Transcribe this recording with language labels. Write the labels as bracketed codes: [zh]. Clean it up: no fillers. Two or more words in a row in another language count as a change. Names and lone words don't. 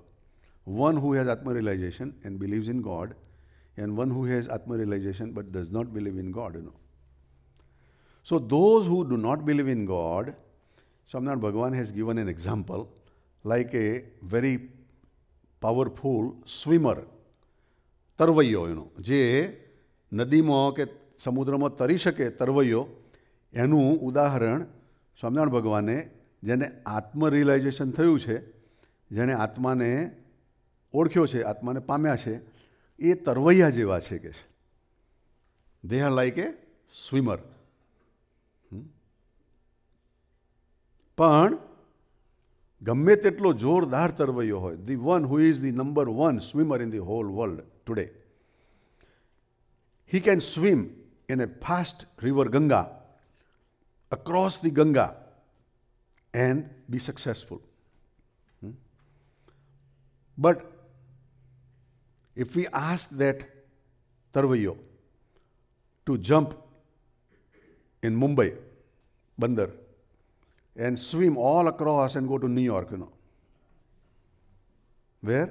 [en] One who has Atma realization and believes in God, and one who has Atma realization but does not believe in God, So those who do not believe in God, Swaminarayan Bhagwan has given an example like a very powerful swimmer, [gu] તરવૈયો, જે નદીમાં કે સમુદ્રમાં તરી શકે તરવૈયો, એનું ઉદાહરણ સ્વામિનારાયણ ભગવાને, જેને આત્મ રિયલાઇઝેશન થયું છે, જેણે આત્માને ઓળખ્યો છે, આત્માને પામ્યા છે, એ તરવૈયા જેવા છે કે છે. [en] They are like a swimmer. [gu] પણ ગમે તેટલો જોરદાર તરવૈયો હોય, [en] the one who is the number one swimmer in the whole world today, he can swim in a fast river Ganga, across the Ganga, and be successful. But if we ask that Tarvayo to jump in Mumbai, Bandar, and swim all across and go to New York, Where?